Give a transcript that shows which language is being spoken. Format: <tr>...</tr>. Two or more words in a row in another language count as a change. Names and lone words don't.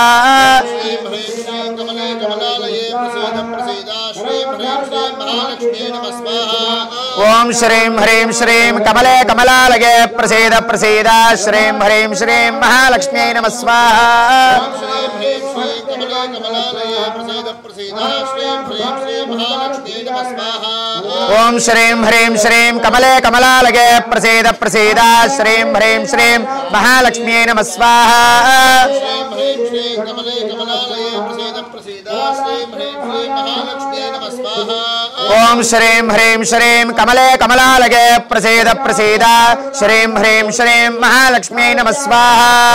<sa>శ్రీం హ్రీం శ్రీం కమలే కమలాలయే ప్రసేద ప్రసేద శ్రీం హ్రీం శ్రీం మహాలక్ష్మ్యై నమః స్వాహా. ఓం శ్రీం హ్రీం శ్రీం కమలే కమలాలయే ప్రసేద ప్రసేద శ్రీం హ్రీం శ్రీం మహాలక్ష్మ్యై నమః స్వాహా. శ్రీం హ్రీం శ్రీం కమలే కమలాలయే ప్రసేద ओम श्रीं ह्रीं श्रीं कमले कमलालये प्रसीद प्रसीद श्रीं ह्रीं श्रीं महालक्ष्म्यै नमः स्वाहा ओम श्रीं ह्रीं श्रीं कमले कमलालये प्रसीद प्रसीद श्रीं ह्रीं श्रीं महालक्ष्म्यै नमः स्वाहा</sa>